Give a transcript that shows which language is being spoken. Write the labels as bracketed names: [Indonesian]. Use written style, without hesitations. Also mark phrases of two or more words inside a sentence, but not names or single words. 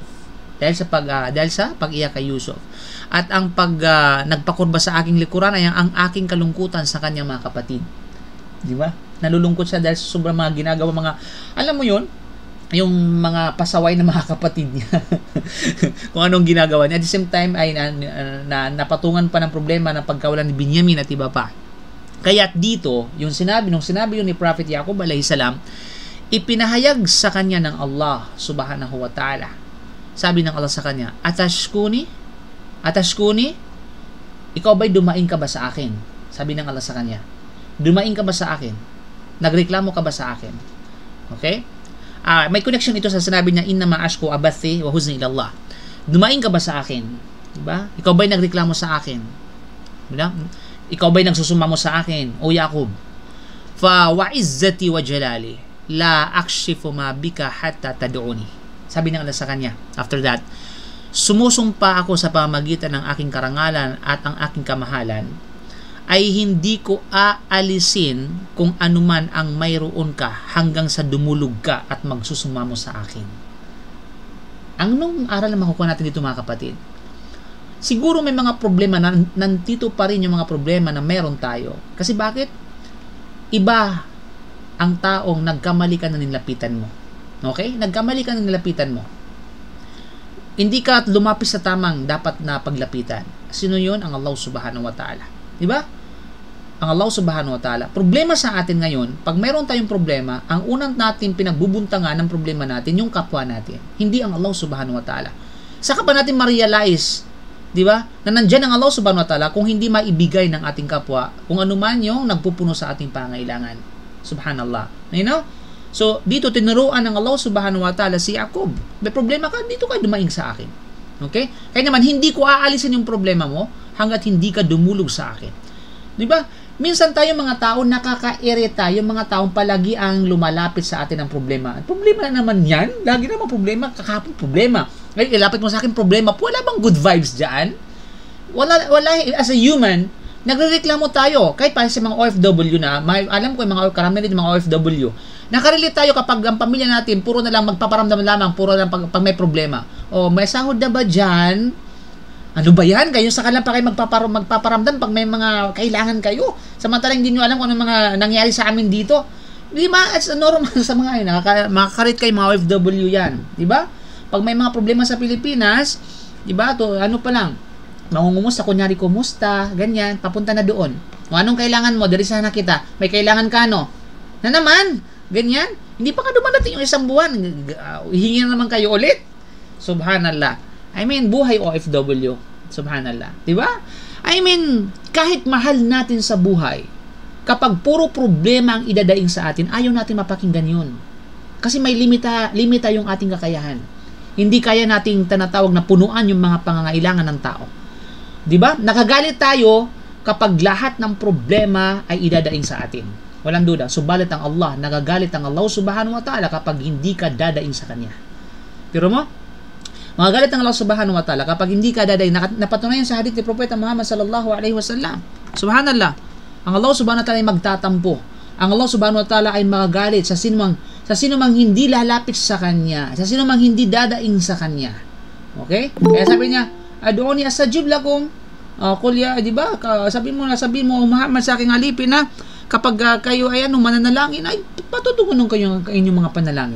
[Filipino] Dahil sa pag-iyak kay Yusuf. At ang nagpakurba sa aking likuran ay ang aking kalungkutan sa kanyang mga kapatid. Di ba? Nalulungkot siya dahil sa sobrang mga ginagawa, alam mo yun, yung mga pasaway ng mga kapatid niya. Kung anong ginagawa niya. [English] At the same time [Filipino] ay napatungan pa ng problema ng pagkawalan ni Binyamin at iba pa. Kaya dito, nung sinabi yun ni Prophet Yaqub [Arabic] عليه السلام, [Filipino] ipinahayag sa kanya ng Allah [Arabic] سبحانه وتعالى. [Filipino] Sabi ng Allah sa kanya, Atashkuni, ikaw ba'y dumaing ka ba sa akin? Sabi ng Allah sa kanya, dumaing ka ba sa akin? Nagreklamo ka ba sa akin? Okay? May connection ito sa sinabi niya, [Arabic] إنما أشكو بثي وحزني إلى الله. [Filipino] Dumaing ka ba sa akin? Diba? Ikaw ba'y nagreklamo sa akin? Diba? Ikaw ba'y nagsusumamo sa akin? [Arabic] O Yaqub, فوعزتي وجلالي لا أكشف ما بك حتى تدعوني. [Filipino] Sabi ng Allah sa kanya, [English] after that, [Filipino] sumusumpa ako sa pamamagitan ng aking karangalan at ang aking kamahalan, ay hindi ko aalisin kung anuman ang mayroon ka hanggang sa dumulog ka at magsusumamo sa akin. Anong aral na makukuha natin dito, mga kapatid? Siguro may mga problema na nandito pa rin yung mga problema na meron tayo. Kasi bakit? Iba ang taong nagkamali ka na nilapitan mo. Okay? Nagkamali ka na nilapitan mo. Hindi ka lumapis sa tamang dapat na paglapitan. Sino yun? Ang Allah [Arabic] سبحانه وتعالى. [Filipino] Diba? Ang Allah [Arabic] سبحانه وتعالى. [Filipino] Problema sa atin ngayon, pag mayroon tayong problema, ang unang natin pinagbubuntangan ng problema natin, yung kapwa natin. Hindi ang Allah [Arabic] سبحانه وتعالى. [Filipino] Saka pa natin ma-realize, di ba, na nandyan ang Allah [Arabic] سبحانه وتعالى [Filipino] kung hindi maibigay ng ating kapwa, kung ano man yung nagpupuno sa ating pangailangan. [English] Subhanallah. You know? So, [Filipino] dito tinuruan ng Allah [Arabic] سبحانه وتعالى [Filipino] si Jacob. May problema ka, dito ka dumaing sa akin. Okay? Kaya naman, hindi ko aalisin yung problema mo hanggat hindi ka dumulog sa akin. Di ba? Minsan tayo mga tao nakaka-irita, yung mga taong palagi ang lumalapit sa atin ng problema. Problema na naman yan. Lagi naman problema, kakapong problema. Ngayon, ilapit mo sa akin problema. Wala bang [English] good vibes [Filipino] dyan? Wala, [English] as a human, [Filipino] nagrereklamo tayo. Kahit pa sa mga OFW na, alam ko yung mga karamihan ng mga OFW, nakarelate tayo kapag ang pamilya natin, puro na lang magpaparamdam lamang, puro na lang pag may problema. O, may sahod na ba dyan? Ano ba yan? Kayo sa kalang pa kayo magpaparamdam pag may mga kailangan kayo. Samantalang hindi nyo alam kung ano mga nangyari sa amin dito. Di ba? [English] It's normal [Filipino] sa mga yun. Makakarit kayo mga OFW yan. Di ba? Pag may mga problema sa Pilipinas, di ba? To, ano pa lang, mangungumusta, kunyari kumusta, ganyan, papunta na doon. O anong kailangan mo? Dari sana kita. May kailangan ka, no? Na naman, ganyan. Hindi pa ka dumadating yung isang buwan. Hihingi na naman kayo ulit. [English] Subhanallah. I mean, [Filipino] buhay OFW. Subhanallah. Diba? [English] I mean, [Filipino] kahit mahal natin sa buhay, kapag puro problema ang idadaing sa atin, ayaw natin mapakinggan yun. Kasi may limita yung ating kakayahan. Hindi kaya nating tinatawag na punuan yung mga pangangailangan ng tao. Diba? Nakagalit tayo kapag lahat ng problema ay idadaing sa atin. Walang duda. Subalit ang Allah, nagagalit ang Allah [Arabic] سبحانه وتعالى [Filipino] kapag hindi ka dadaing sa Kanya. Pero mo? Magagalit ang Allah [Arabic] سبحانه وتعالى [Filipino] kapag hindi ka dadaing. Napatunayan sa hadith ni Propeta Muhammad [Arabic] صلى الله عليه وسلم. [Filipino] Subhanallah. Ang Allah [Arabic] سبحانه وتعالى [Filipino] ay magtatampo. Ang Allah [Arabic] سبحانه وتعالى [Filipino] ay magagalit sa sinumang hindi lalapit sa Kanya. Sa sinumang hindi dadaing sa Kanya. Okay? Kaya sabi niya, [Arabic] ادعوني أستجب لكم. [Filipino] Kulya, di ba? Sabi mo Muhammad sa aking alipin na kapag kayo ay mananalangin, ay patutungunan kayo ang inyong mga panalangin.